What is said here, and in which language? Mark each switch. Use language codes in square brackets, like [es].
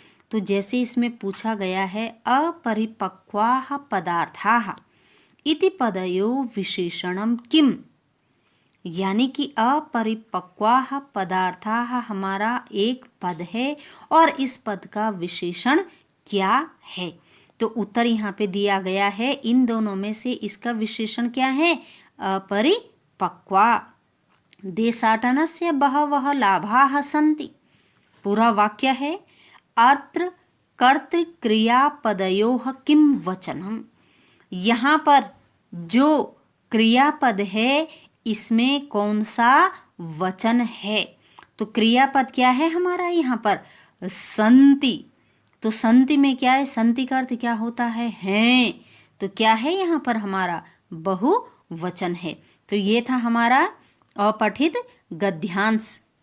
[hi] तो जैसे इसमें पूछा गया है, [sa] अपरिपक्वाः पदार्थाः इति पदयो विशेषणम किम, [hi] यानी कि अपरिपक्वाः पदार्थाः हमारा एक पद है और इस पद का विशेषण क्या है। तो उत्तर यहाँ पे दिया गया है। इन दोनों में से इसका विशेषण क्या है? [sa] अपरिपक्वा। देशाटनस्य बहवः लाभाः सन्ति। [hi] पूरा वाक्य है। [sa] अत्र कर्तृक्रियापदयोः किं वचनम। [hi] यहाँ पर जो क्रियापद है इसमें कौन सा वचन है? तो क्रियापद क्या है हमारा यहाँ पर? संति। तो संति में क्या है? संति का अर्थ क्या होता है? हैं। तो क्या है यहाँ पर हमारा? बहुवचन है। तो ये था हमारा अपठित गद्यांश।